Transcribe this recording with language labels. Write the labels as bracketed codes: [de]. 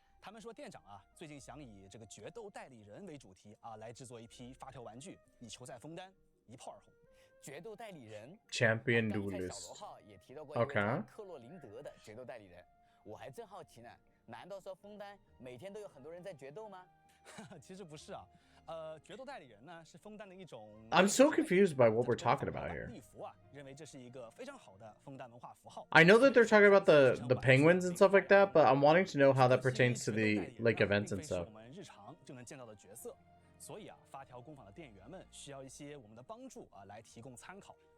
[zh] 他们说店长啊，最近想以这个决斗代理人为主题啊，来制作一批发条玩具，以求在枫丹一炮而红。决斗代理人 ，Champion Duelist。小罗号也提到过一位克洛林德的决斗代理人。我还真好奇呢，难道说枫丹每天都有很多人在决斗吗？其实不是啊，决斗代理人呢是枫丹的一种。 [en] I'm so confused by what we're talking about here. [zh] 礼服啊，认为这是一个非常好的枫丹文化符号。 [en] I know that they're talking about the penguins and stuff like that, but I'm wanting to know how that pertains to the like events and stuff. [zh] 我们日常就能见到的角色，所以啊，发条工坊的店员们需要一些我们的帮助啊，来提供参考。